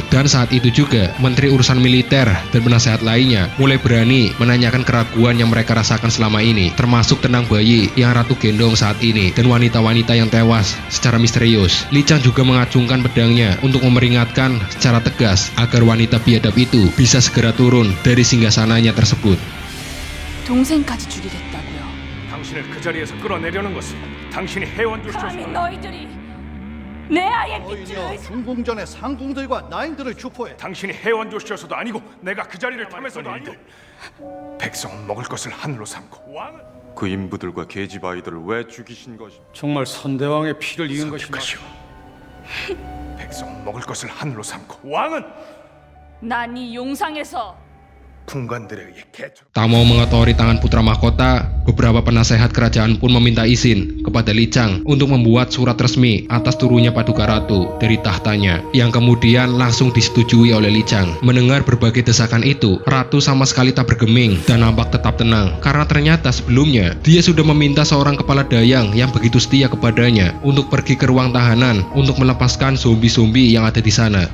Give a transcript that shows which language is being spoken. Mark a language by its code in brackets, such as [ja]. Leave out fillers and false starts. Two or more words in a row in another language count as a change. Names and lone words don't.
[id] Dan saat itu juga Menteri Urusan Militer dan penasehat lainnya mulai berani menanyakan keraguan yang mereka rasakan selama ini, termasuk tentang bayi yang Ratu gendong saat ini dan wanita-wanita yang tewas secara misterius. Li Chang juga mengacungkan pedangnya untuk memperingatkan secara tegas agar wanita biadab itu bisa segera turun dari singgasananya tersebut. [ko] 동생까지 죽이겠다고요. 당신을 그 자리에서 끌어내려는 것은 당신이 해원조시여서 감히 너희들이 내 아이의 빛을 중궁전의 상궁들과 나인들을 추포해 당신이 해원조시여서도 아니고 내가 그 자리를 탐해서도 아니고 백성은 먹을 것을 하늘로 삼고 왕은 그 인부들과 계집 아이들을 왜 죽이신 것이? 정말 선대왕의 피를 이은 것이 것이오. 백성은 먹을 것을 하늘로 삼고 왕은 난 이 용상에서 군관들에게 개처럼 [id] Tak mau mengotori tangan putra mahkota, beberapa penasehat kerajaan pun meminta izin kepada Li Chang untuk membuat surat resmi atas turunnya Paduka Ratu dari tahtanya, yang kemudian langsung disetujui oleh Li Chang. Mendengar berbagai desakan itu, Ratu sama sekali tak bergeming dan nampak tetap tenang, karena ternyata sebelumnya dia sudah meminta seorang kepala dayang yang begitu setia kepadanya untuk pergi ke ruang tahanan untuk melepaskan zombie-zombie yang ada di sana.